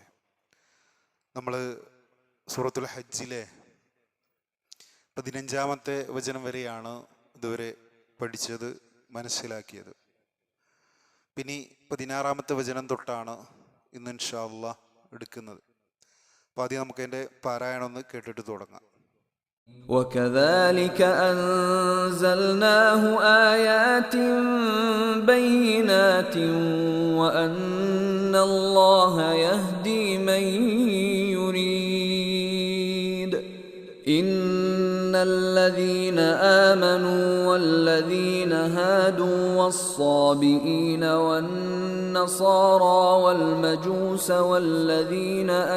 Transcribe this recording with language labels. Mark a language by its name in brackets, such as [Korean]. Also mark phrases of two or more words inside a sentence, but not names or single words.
[Malayalam] നമ്മൾ സൂറത്തുൽ ഹജ്ജിലെ 15-ാമത്തെ വചനം വരെയാണ് ഇതുവരെ പഠിച്ചത്, മനസ്സിലാക്കിയത്. പിന്നെ 16-ാമത്തെ വചനം തൊട്ടാണ് ഇന്ന് [Arabic] إن شاء الله [Malayalam] എടുക്കുന്നത്. അപ്പോൾ ആദ്യം നമുക്ക് അതിൻ്റെ പാരായണം ഒന്ന് കേട്ടിട്ട് തുടങ്ങാം. [Arabic] وكذلك أنزلناه آيات بينات وأن الله يهدي من يريد إن الذين آمنوا والذين هادوا والصابئين والنصارى والمجوس والذين